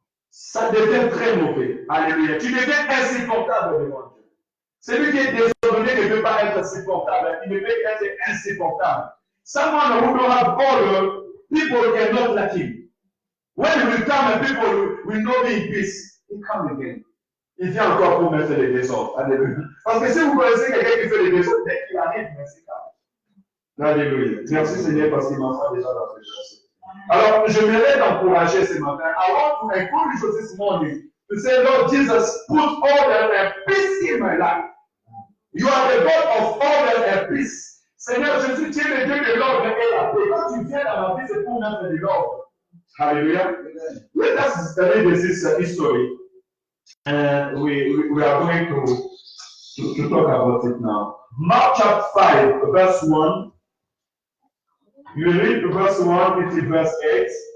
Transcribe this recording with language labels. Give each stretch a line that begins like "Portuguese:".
French: Ça devient très mauvais. Alléluia. Tu deviens insupportable devant Dieu. Celui qui est désordonné ne peut pas être supportable. Il ne peut être insupportable.
English: Someone who don't have order, people cannot like him. When he will come and people will know me in peace, he come again.
French: Il vient encore pour mettre les désordres. Alléluia. Parce que si vous connaissez quelqu'un qui fait les désordres, dès qu'il arrive, merci calme. Alléluia. Merci Seigneur parce qu'il m'envoie déjà dans ce verset. Alors, je m'aimerais t'encourager ce matin.
English: I want to encourage you this morning to say, Lord Jesus, put order and peace in my life. You are the God of order and peace.
French: Seigneur Jésus, tu es le Dieu de l'ordre et la paix. Quand tu viens dans ma vie, c'est pour mettre de l'ordre.
English: Hallelujah. Let us read this history. And we are going to talk about it now. Mark chapter 5, verse 1. You will read verse 1 to verse 8.